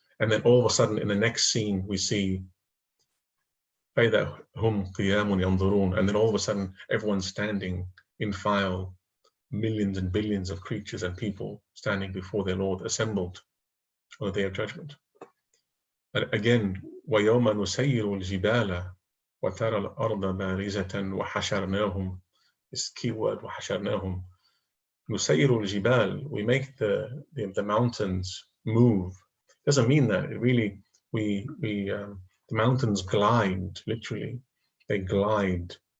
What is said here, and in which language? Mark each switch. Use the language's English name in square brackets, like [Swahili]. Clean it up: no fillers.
[English] And then all of a sudden, in the next scene, we see [Arabic] فَإِذَا هُمْ قِيَامٌ يَنْظُرُونَ, [English] and then all of a sudden, everyone's standing in file, millions and billions of creatures and people standing before their Lord, assembled on the Day of Judgment. And again, [Arabic] وَيَوْمَ نُسَيِّرُ الْجِبَالَ وَتَرَى الْأَرْضَ بَارِزَةً وَحَشَرْنَاهُمْ. [English] This key word, وَحَشَرْنَاهُمْ. [Arabic] نُسَيِّرُ الْجِبَالَ, [English] we make the mountains move. Doesn't mean that it really the mountains glide, literally they glide.